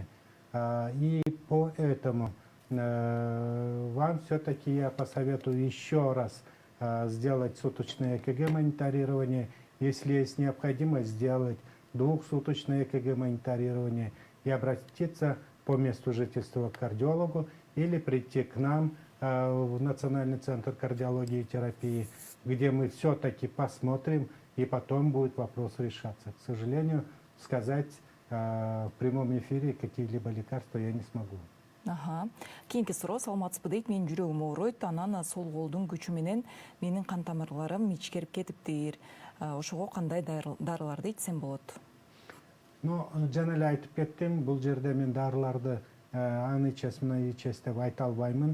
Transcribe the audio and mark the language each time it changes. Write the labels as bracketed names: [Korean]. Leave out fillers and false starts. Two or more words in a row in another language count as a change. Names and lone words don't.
[Russian] И поэтому вам все-таки я посоветую еще раз сделать суточное ЭКГ мониторирование, если есть необходимость сделать двухсуточное ЭКГ мониторирование и обратиться по месту жительства к кардиологу или прийти к нам в Национальный центр кардиологии и терапии, где мы все-таки посмотрим, и потом будет вопрос решаться. К сожалению, сказать в прямом эфире какие-либо лекарства я не смогу. [Kyrgyz] Кийинки суроо, саламатсызбы дейт, менин жүрөгүм ооруйт, анан сол колдун күчү менен менин кан тамырларым ичкерип кетиптир. Ошого кандай дарыларды ичсем болот? Ну, жана эле айтып кеттим, бул жерде мен дарыларды аны ичесиз, муну ичесиз деп айта албаймын.